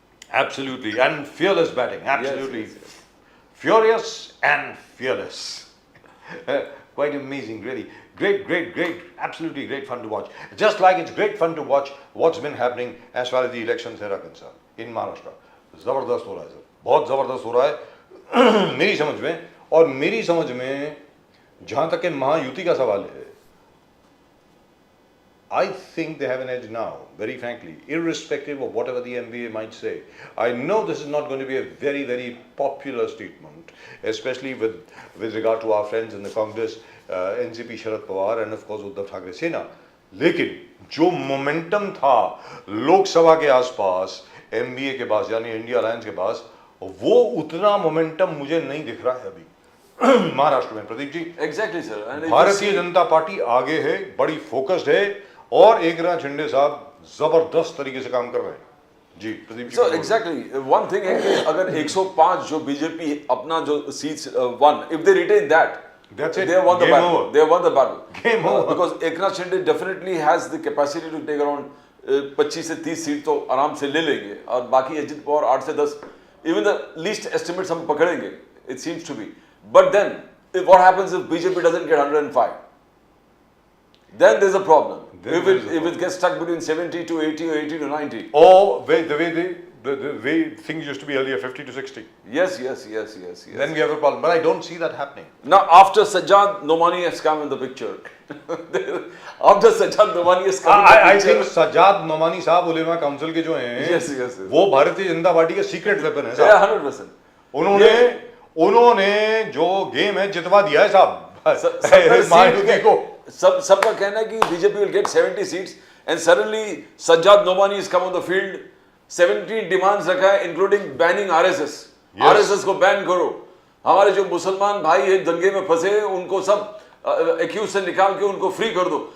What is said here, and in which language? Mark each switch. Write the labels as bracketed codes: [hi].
[en] Absolutely. And fearless batting. Absolutely. Yes. Furious and fearless. Quite amazing, really. Great. Absolutely great fun to watch. Just like it's great fun to watch what's been happening as far as the elections are concerned in Maharashtra. [hi] जबरदस्त हो रहा है sir, बहुत जबरदस्त हो रहा है मेरी समझ में। और मेरी समझ में जहां तक के महायुति का सवाल है, [en] I think they have an edge now, very frankly, irrespective of whatever the MBA might say. I know this is not going to be a very, very popular statement, especially with regard to our friends in the Congress, NCP Sharad Pawar and of course Uddhav Thackeray Sena. [hi] लेकिन जो momentum था लोकसभा के आसपास, MBA के पास यानी India alliance के पास, वो उतना मोमेंटम मुझे नहीं दिख रहा है अभी महाराष्ट्र में। Pradeep ji, [en] Exactly, sir. And [hi] Bharatiya Janata party आगे है, बड़ी फोकस्ड है और एकनाथ शिंदे साहब जबरदस्त तरीके से काम कर रहे हैं। जी Pradeep ji. [en] So exactly, one thing [hi] है कि अगर 105 जो बीजेपी अपना जो [en] seats won, if they retain that, That's it. they won the Game battle. over. They won the battle. Game over. Because Eknath Shinde definitely has the capacity to take around [hi] 25 से 30 seat तो आराम से ले लेंगे और बाकी अजित पवार 8 से 10, [en] even the least estimates [hi] हम पकड़ेंगे. [en] It seems to be. But then, what happens if BJP doesn't get 105? Then there's a problem. If it gets stuck between 70 to 80 or 80 to 90. Or the way things used to be earlier, 50 to 60. Yes. Then we have a problem. But I don't see that happening. Now, after Sajjad Nomani has come in the picture, after Sajjad Nomani has come in the I picture, [hi] think Sajjad Nomani साहब उलेमा council के जो हैं, [en] Yes. [hi] वो Bharatiya Janata party का secret weapon है [en] Yeah, [hi] साहब। [en] 100%. [hi] उन्होंने जो गेम है जितवा दिया है साहब महायुति को। सबका कहना है कि BJP [en] will get 70 seats and suddenly Sajjad Nomani has come on the field, 17 demands [hi] रखा है [en] including banning RSS. Yes. [hi] RSS को बैन करो, हमारे जो मुसलमान भाई एक दंगे में फंसे उनको सब एक्यूज से निकाल के उनको फ्री कर दो।